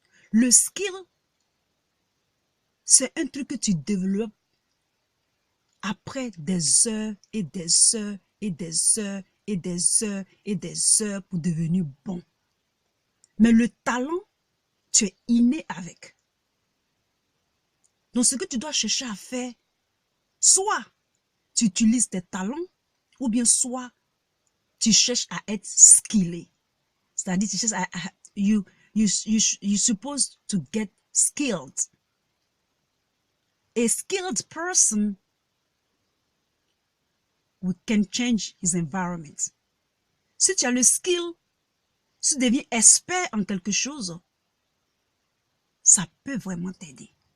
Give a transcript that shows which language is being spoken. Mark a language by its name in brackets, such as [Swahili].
[French] Le skill, c'est un truc que tu développes après des heures et des heures et des heures et des heures et des heures pour devenir bon. Mais le talent, tu es inné avec. Donc, ce que tu dois chercher à faire, soit tu utilises tes talents, ou bien soit tu cherches à être skillé. C'est-à-dire, tu cherches à you're supposed to get skilled. [English] A skilled person can change his environment. [French] Si tu as le skill, si tu deviens expert en quelque chose, ça peut vraiment t'aider.